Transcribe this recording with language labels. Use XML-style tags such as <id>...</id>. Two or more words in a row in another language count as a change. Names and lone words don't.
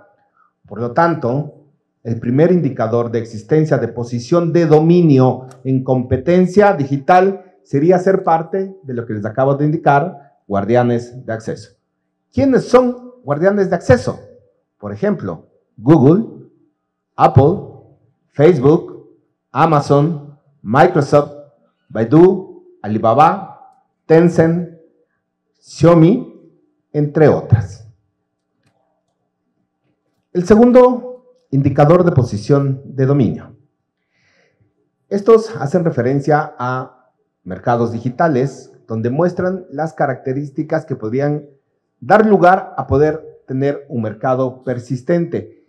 <es>Por lo tanto, el primer indicador de existencia de posición de dominio en competencia digital sería ser parte de lo que les acabo de indicar, guardianes de acceso. ¿Quiénes son guardianes de acceso? Por ejemplo, Google, Apple, Facebook, Amazon, Microsoft, Baidu, Alibaba, Tencent, Xiaomi, entre otras. El segundo indicador de posición de dominio. Estos hacen referencia a mercados digitales donde muestran las características que podrían dar lugar a poder tener un mercado persistente.</es>